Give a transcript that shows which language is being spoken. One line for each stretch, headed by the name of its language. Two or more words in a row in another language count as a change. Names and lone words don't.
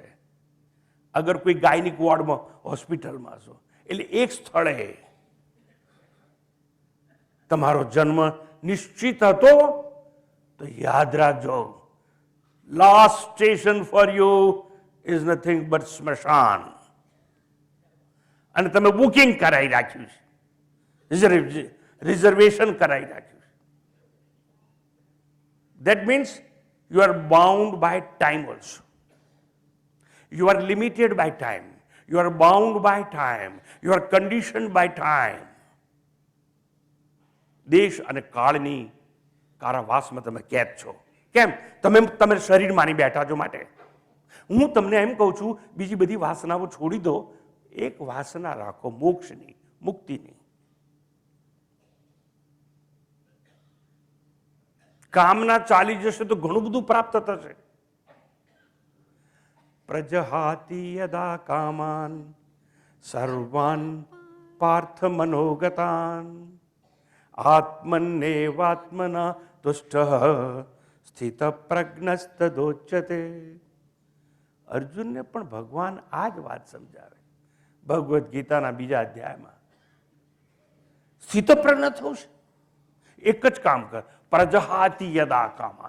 Gujarati: અગર કોઈ ગાયનિક વોર્ડમાં હોસ્પિટલમાં છો, એટલે એક સ્થળે તમારો જન્મ નિશ્ચિત હતો, તો યાદ રાખજો,
English: last station for you is nothing but
Gujarati: સ્મશાન. અને તમે બુકિંગ કરાવી રાખ્યું છે, રિઝર્વેશન કરાવી રાખ્યું છે.
English: that means You are bound by time also. You are limited by time. You are bound by time. You are conditioned by time.
Gujarati: દેશ અને કાળની કારાવાસમાં તમે કેદ છો. કેમ? તમે શરીર માની બેઠા છો માટે. હું તમને એમ કહું છું, બીજી બધી વાસનાઓ છોડી દો, એક વાસના રાખો, મોક્ષની, મુક્તિની. કામના ચાલી જશે તો ઘણું બધું પ્રાપ્ત થશે.
Sanskrit: प्रजहाति यदा कामान सर्वान पार्थ मनोगतान आत्मन्नेवात्मना तुष्ट स्थित प्रज्ञस्तदोच्यते.
Gujarati: અર્જુનને પણ ભગવાન આ જ વાત સમજાવે ભગવદ્ ગીતાના 2 અધ્યાયમાં. સ્થિત પ્રજ્ઞ થવું છે, એક જ કામ કર,
Sanskrit: प्रजहाति यदा कामान.